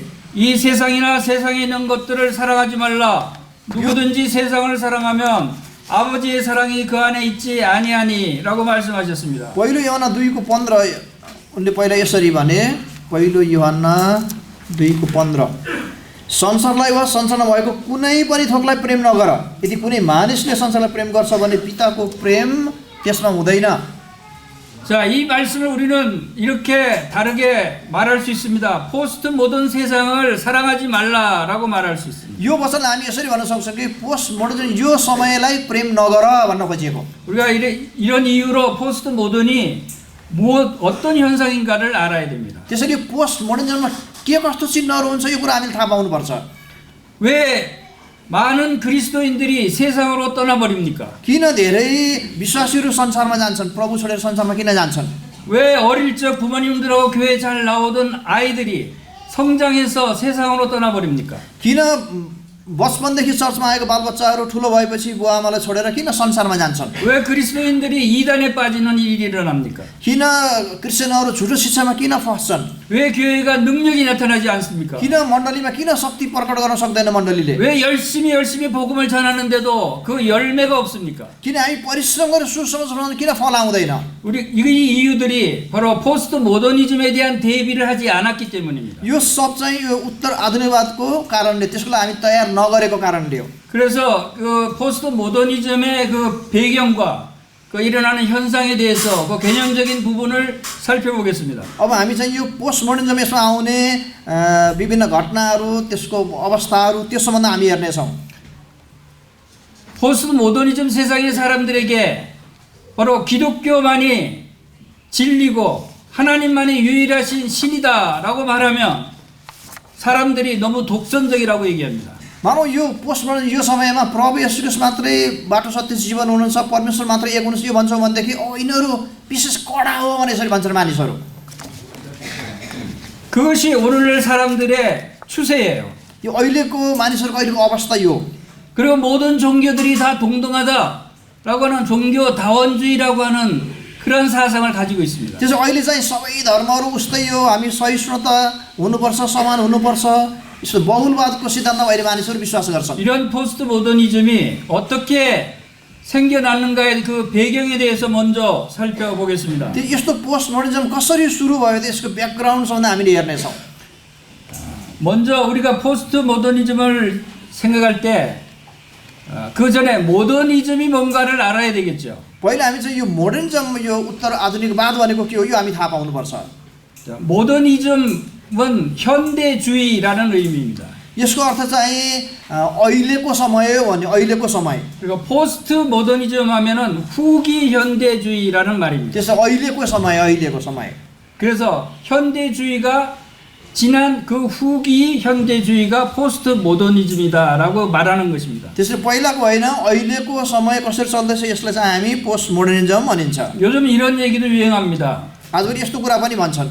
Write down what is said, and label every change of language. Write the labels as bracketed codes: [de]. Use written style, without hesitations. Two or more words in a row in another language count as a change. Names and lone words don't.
[ko] 이 세상이나 세상에 있는 것들을 사랑하지 말라. 누구든지 세상을 사랑하면 아버지의 사랑이 그 안에 있지 아니하니라고 말씀하셨습니다. [ne] पहिलो युहन्ना 2:15 उनले पहिला यसरी भने पहिलो युहन्ना 2:15 संसारलाई वा संसारमा भएको कुनै पनि थोकलाई प्रेम नगर यदि कुनै मानिसले संसारलाई प्रेम गर्छ भने पिताको प्रेम त्यसमा हुँदैन [ko] 자, 이 말씀을 우리는 이렇게 다르게 말할 수 있습니다. [en] post modern [ko] 세상을 사랑하지 말라라고 말할 수 있습니다. [ne] यो वचनलाई हामी यसरी भन्न सक्छौँ कि [en] post modern [ne] यो समयलाई प्रेम नगर भन्न खोजिएको [ko] 우리가 이런 이유로 [en] post modern이 [ko] 어떤 현상인가를 알아야 됩니다. [ne] त्यसैले [en] post modernismमा [ne] के कस्तो चिन्हहरू हुन्छ यो कुरा हामीले थाहा पाउनुपर्छ [ko] 왜 많은 그리스도인들이 세상으로 떠나버립니까? [ne] किन धेरै विश्वासीहरू संसारमा जान्छन् प्रभु छोडेर संसारमा किन जान्छन् [ko] 왜 어릴 적 부모님들하고 교회 잘 나오던 아이들이 성장해서 세상으로 떠나버립니까? [ne] किन बचपनदेखि चर्चमा आएको बालबच्चाहरू ठुलो भएपछि बुवा आमालाई छोडेर किन संसारमा जान्छन् [ko] 왜 그리스도인들이 이단에 빠지는 일이 일어납니까? [ne] किन क्रिस्चियनहरू झुटो शिक्षामा किन फस्छन् [ko] 왜 교회가 능력이 나타나지 않습니까? [ne] किन मण्डलीमा किन शक्ति प्रकट गर्न सक्दैन मण्डलीले [ko] 왜 열심히 복음을 전하는데도 그 열매가 없습니까? [ne] किन हामी परिश्रम गरेर सुसमाचार किन फल आउँदैन [ko] 우리 이 이유들이 바로 [en] post modernism에 [ko] 대한 대비를 하지 않았기 때문입니다. [ne] यो सब चाहिँ यो उत्तर आधुनिकवादको कारणले त्यसको लागि हामी तयार नगरेको कारणले हो [ko] 그래서 그 [en] post modernism의 [ko] 그 배경과 그 일어나는 현상에 대해서 그 개념적인 부분을 살펴보겠습니다. [ne] अब हामी चाहिँ यो [en] post modernism [ne] यसमा आउने विभिन्न घटनाहरू त्यसको अवस्थाहरू त्यो सम्बन्ध हामी हेर्नेछौँ [en] post modernism [ko] 세상의 사람들에게 바로 기독교만이 진리고 하나님만이 유일하신 신이다라고 말하면 사람들이 너무 독선적이라고 얘기합니다. [ne] मानौ यो [en] post modern [ne] यो समयमा प्रभु येशू ख्रीष्ट मात्रै बाटो सत्य जीवन हुनुहुन्छ परमेश्वर मात्रै एक हुनुहुन्छ यो भन्छौँ भनेदेखि यिनीहरू विशेष कडा हो भने यसरी भन्छन् मानिसहरू [ko] 그것이 오늘날 사람들의 추세예요. [ne] यो अहिलेको मानिसहरूको अहिलेको अवस्था यो [ko] 그리고 모든 종교들이 다 동등하다라고 하는 종교다원주의라고 하는 그런 사상을 가지고 있습니다. [ne] त्यसो अहिले चाहिँ सबै धर्महरू उस्तै हो हामी सहिष्णुता हुनुपर्छ समान हुनुपर्छ यस्तो बहुलवादको सिद्धान्तमा अहिले मानिसहरू विश्वास गर्छन् [ko] 이런 [en] post modernism이 [ko] 어떻게 생겨났는가의 그 배경에 대해서 먼저 살펴보겠습니다. [ne] यस्तो [en] post modernism [ne] कसरी सुरु भयो त्यसको ब्याकग्राउन्ड सम्बन्ध हामीले हेर्नेछौँ [ko] 먼저 우리가 [en] post modernism을 [ko] 생각할 때 그 전에 모더니즘이 뭔가를 알아야 되겠죠. [ne] पहिला हामी चाहिँ यो मोडर्निजम यो उत्तर आधुनिकवाद भनेको के हो यो हामी थाहा पाउनुपर्छ [ko] 모더니즘은 현대주의라는 의미입니다. [ne] यसको अर्थ चाहिँ अहिलेको समय हो भने अहिलेको समय [ko] 그리고 [en] post modernism [ko] 하면은 후기 현대주의라는 말입니다. [ne] त्यसो अहिलेको समय [ko] 그래서 현대주의가 지난 그 후기 현대주의가 [en] post modernism이다라고 [ko] 말하는 것입니다. [ne] त्यसरी पहिलाको होइन अहिलेको समय कसरी चल्दैछ यसलाई चाहिँ हामी [en] post modernism [ne] भनिन्छ [ko] 요즘 이런 얘기도 유행합니다. [ne] आजभोलि यस्तो कुरा पनि भन्छन्